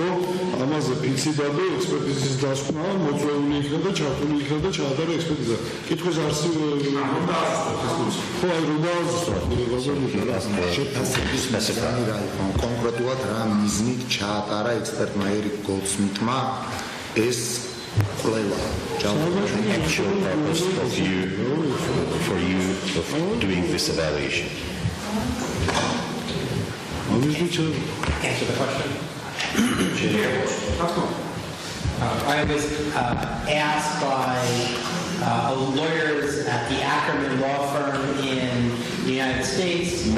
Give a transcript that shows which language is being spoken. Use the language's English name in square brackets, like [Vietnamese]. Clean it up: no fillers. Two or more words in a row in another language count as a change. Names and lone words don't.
[Georgian] ამაზე ფიქსირდა და ექსპერტიზის დასკვნა, მოწვეული იქნა და ჩართული იქნა და ჩაატარა ექსპერტიზა. კითხვის არსი ხო აი რომ შეფასების მიზანი რა იყო? კონკრეტულად რა მიზნით ჩაატარა ექსპერტმა ერიკ გოლდსმიტმა ეს კვლევა? [English] The actual purpose of you of doing this evaluation. Answer the question. I was asked by lawyers at the Ackerman law firm in the United States